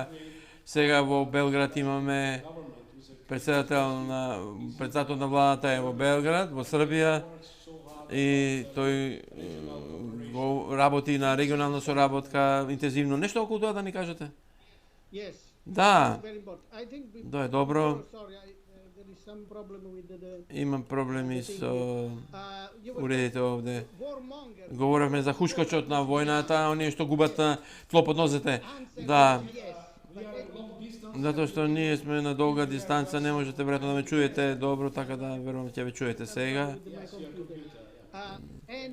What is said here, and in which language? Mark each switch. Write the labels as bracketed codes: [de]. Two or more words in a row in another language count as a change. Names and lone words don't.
[mk] Сега во Белград имаме председател на владата е во Белград, во Србија, и тој работи на регионална соработка интензивно. Нешто околу тоа да ни кажете? [en] Yes, [mk] Да, [en] very important. I think [mk] да е добро. [en] sorry, there is some problem with [mk] Имам проблеми со [en] you were [mk] уредите овде. [en] warmonger. [mk] Говоревме за хушкачот на војната, оние што губат тло под нозете. Да, затоа што ние сме на долга дистанца, не можете веројатно да ме чуете добро, така да верувам ќе ве чуете сега. [en] And